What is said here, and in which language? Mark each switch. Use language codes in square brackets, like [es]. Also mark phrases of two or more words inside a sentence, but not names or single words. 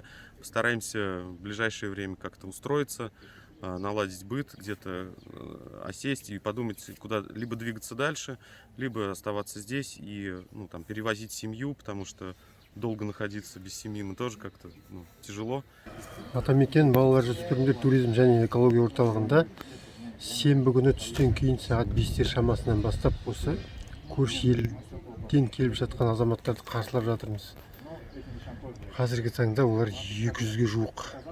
[ru] Постараемся в ближайшее время как-то устроиться, наладить быт, где-то осесть и подумать, куда либо двигаться дальше, либо оставаться здесь и там, перевозить семью, потому что долго находиться без семьи мы тоже как-то тяжело. [kk] Атамекен балалар жасөспірімдер туризм және экология орталығында сенбі күні түстен кейін сағат 5-тер шамасынан бастап осы көрші елден келіп жатқан азаматтарды қарсылап жатырмыз. Қазіргі таңда олар 200-ге жуық.